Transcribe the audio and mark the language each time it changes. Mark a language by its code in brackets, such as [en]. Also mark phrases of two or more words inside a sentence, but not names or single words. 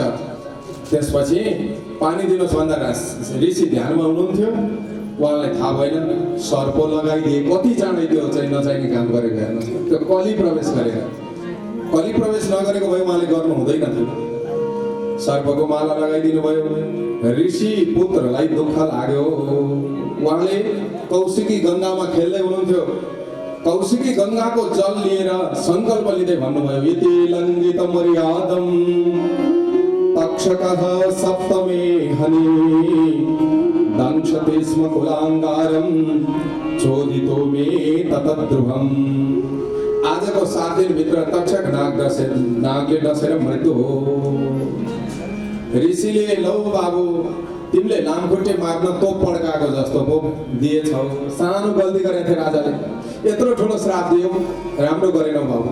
[ne] त्यसपछि पानी दिनुहोस् भन्दा ऋषि ध्यानमा हुनुहुन्थ्यो, उहाँलाई थाहा भएन सर्प लगाइदिए, कति चाँडै त्यो चाहिँ नचाहिने काम गरेको हेर्नुहोस्, त्यो कली प्रवेश गरेर, कली प्रवेश नगरेको भए उहाँले गर्नु हुँदैन थियो। सर्पको माला लगाइदिनु भयो, ऋषि पुत्रलाई दुःख लाग्यो, उहाँले कौशिकी गङ्गामा खेल्दै हुनुहुन्थ्यो, कौशिकी गङ्गाको जल लिएर सङ्कल्प लिँदै भन्नुभयो, [sa] यति लङ्घित मर्यादम तक्षकः सप्तमे हनि दंशते स्म कुलाङ्गारं चोदितो मे ततद्रुवम्। [ne] आजको 7 दिनभित्र तक्षक नागले डसेर मृत्यु हो। ऋषिले लौ बाबु तिमीले लामखुट्टे मार्न तोप पड्काएको जस्तो पो दिएछौ, सानो गल्ती गरेको थियो राजाले, यत्रो ठुलो श्राप दियो, राम्रो गरेनौ बाबु।